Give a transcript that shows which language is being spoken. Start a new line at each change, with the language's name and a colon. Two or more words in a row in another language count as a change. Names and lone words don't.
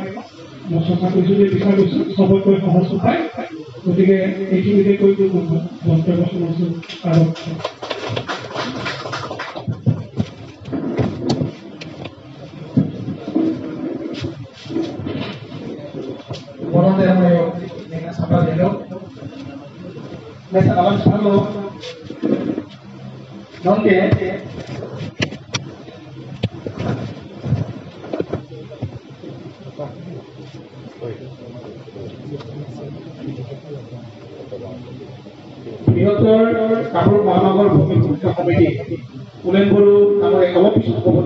Assamese: মই চৰ্চা কৰিছোঁ যে বিচাৰ কৰিছোঁ চবতকৈ সহজ উপায়। গতিকে এইখিনিতে কৈ মন্তব্য শুনাইছোঁ। আৰু
Spanish: Buenos días, venga, Zapatero. Me estaban llamando. ¿Dónde?
Assamese: বৃহত্তৰ কামৰূপ মহানগৰ ভূমি সুৰক্ষা সমিতি পুলেন বড়ো নামৰ এক অফিচ সভাপতি।